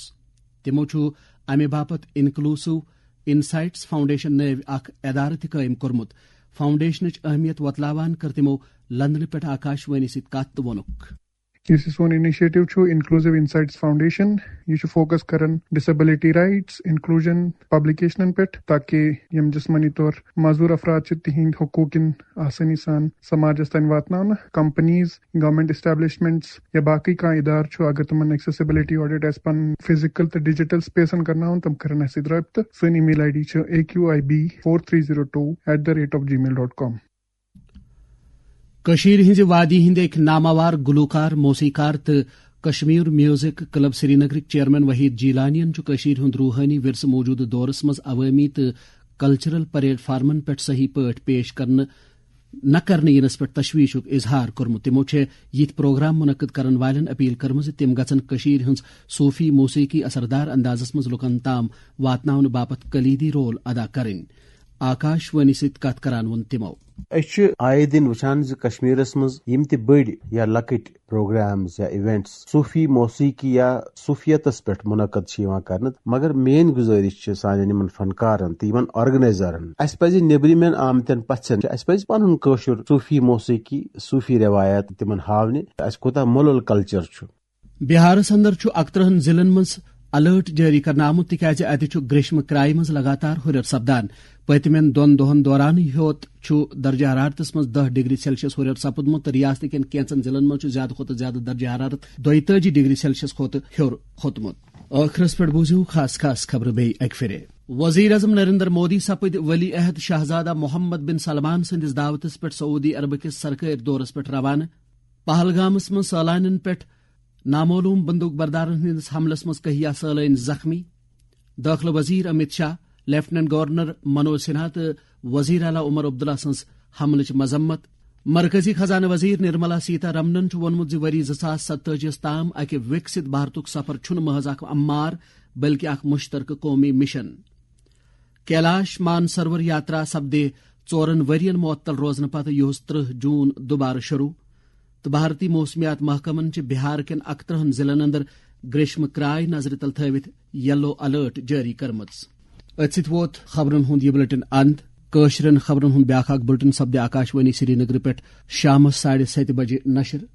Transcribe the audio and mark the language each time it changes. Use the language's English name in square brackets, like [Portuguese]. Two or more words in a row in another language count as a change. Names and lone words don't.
[Kashmiri] تمو چھُ امہِ باپت انکلوسو انسائٹس فاؤنڈیشن نٲوۍ اکھ ادارٕ تہِ قٲیم کوٚرمُت۔ فاؤنڈیشنٕچ اہمیت وۄتلاوان کٔر تِمو لندنہٕ پٮ۪ٹھ آکاشوانی سۭتۍ کتھ تہٕ ووٚنُکھ۔ یُس یہِ سون انیشیٹو چھُ انکلوٗسِو انسائٹس فاؤنڈیشن، یہ چھُ فوکس کران [English] disability rights, [Kashmiri] انکلوجن، پبلکیشنن پٮ۪ٹھ، تاکہ یم جسمانی طور معذور افراد چھِ تہنٛدۍ حقوٗقن آسانی سان سماجس تام واتناونہٕ۔ کمپنیز، [English] government establishments [Kashmiri] یا باقی کانٛہہ ادارٕ چھُ اگر تمن [English] accessibility audit [Kashmiri] آسہِ پنُن فزیکل تہٕ ڈیجیٹل سپیسن کرناوُن، تم کرن اسہِ سۭتۍ رٲبطہٕ۔ سٲنۍ ای میل آئی ڈی چھِ aqib4302@gmail.com۔ کشیر ہنزِ وادی ہند ایک ناماوار گلوکار، موسیقار تو کشمیر میوزک کلب سری نگرک چیئرمین وحید جیلانین کشیر ہند روحانی ورثہ موجودہ دورس مز عوامی تو کلچرل پلیٹ فارمن پہ صحیح پٲٹھۍ پیش نہ کرنے ینس پہ تشویشک اظہار کورمت۔ تمو یت پروگرام منعقد کرن والن اپیل کرم تم گھن کشیر ہنز صوفی موسیقی اثردار اندازس مز لکن تام واتناون باپت کلیدی رول ادا کریں۔ آکاشوانی سۭتۍ کتھ کران وون تمو۔ أسۍ آئے دن وچھان کشمیرس مز یم تہِ بٔڑۍ یا لۄکٕٹۍ پروگرامز یا ایونٹس صوفی موسیقی یا صوفیتس پٮ۪ٹھ منعقد چھِ یوان کرنہٕ، مگر میٲنۍ گزٲرش چھِ سانٮ۪ن یمن فنکارن تہٕ یمن آرگنائزرن، اسہِ پزِ نیبرِمٮ۪ن آمتٮ۪ن پژھٮ۪ن اسہِ پزِ پنُن کٲشُر صوفی موسیقی، صوفی روایات تمن ہاونہِ اسہِ کوتاہ مۄلُل کلچر چھُ۔ بہارس اندر 31 ضلعن مز الرٹ جاری کرنا آمت تکیازِ اتہ گریشم کرایہ مز لگاتار ہُریر سپدان۔ پتمین 2 دۄہن دوران ہوت درجہ حرارتس مز 10 [English] degree Celsius [Kashmiri] ہُریر سپدمت تو ریاست کٮ۪ن کینژن ضلعن مز زیادہ کھۄتہٕ زیادہ درجہ حرارت 42 [English] degree Celsius [Kashmiri] کھۄتہٕ ہیوٚر کھوتمت۔ ٲخرس پٮ۪ٹھ بوٗزِو خاص خاص خبرٕ بیٚیہِ اکہِ پھِرِ۔ وزیر اعظم نریندر مودی سپٕدۍ ولی عہد شہزادہ محمد بن سلمان سندس دعوتس پٮ۪ٹھ سعودی عربہٕ کِس سرکٲرۍ دورس پٮ۪ٹھ روانہٕ۔ پہلگامس مز سٲلانین پٮ۪ٹھ نامعلوم بندوق بردارن ہندس حملس مز کہیا سٲلٲنۍ زخمی۔ داخلہ وزیر امت شاہ، لیفٹننٹ گورنر منوج سنہا تو وزیر اعلیٰ عمر عبداللہ سنز حملچ مذمت۔ مرکزی خزانہ وزیر نرملا سیتا رمنن وونمت ؤری 2047 تام اکہ وکست بھارتک سفر چھن محض اخ امار بلکہ اخ مشترکہ قومی مشن. کیلاش مانسروور یاترا سپدے 4 ورین معطل روزن پتہ یہ 30 جون دوبارہ شروع تو بھارتی موسمیات محکمن بہار کن 31 ضلعن اندر گریشم کرائے نظر تل تھوت [English] yellow alert [Kashmiri] جاری کرمز. ات ووت خبرن ہند یہ بلٹن اند. کاشرن خبرن ہند بیاکھ اخ بلٹن سپدِ آکاشوانی سری نگر پہ شام 7:30 بجے نشر.